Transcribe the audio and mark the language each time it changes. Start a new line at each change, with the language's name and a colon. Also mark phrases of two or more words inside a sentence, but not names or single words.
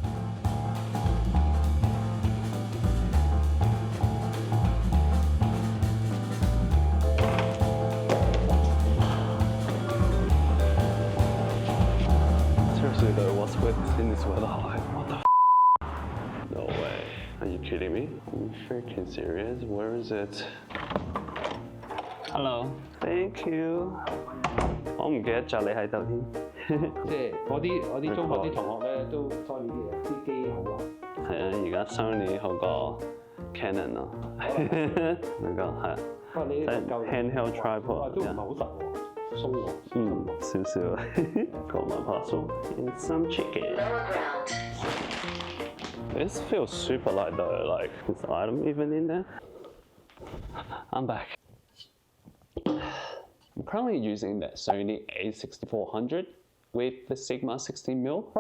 English: Seriously though, what's with in this weather? Like, what the f? No way. Are you kidding me? Are you freaking serious? Where is it? Hello. Thank you.
Cantonese: 我唔記得咗你喺度添。即係我啲中學啲同學咧都 Sony 啲嘢，啲機好啊。係啊，而家 Sony 好過 Canon 咯。呢個係。不過你呢個夠
English: handheld tripod
Cantonese: 都唔係好實喎。鬆喎，
English: 少少。Got my parcel and some chicken. This feels super light though. Like, is the item even in there? I'm back. I'm currently using the Sony A6400 with the Sigma 16mm.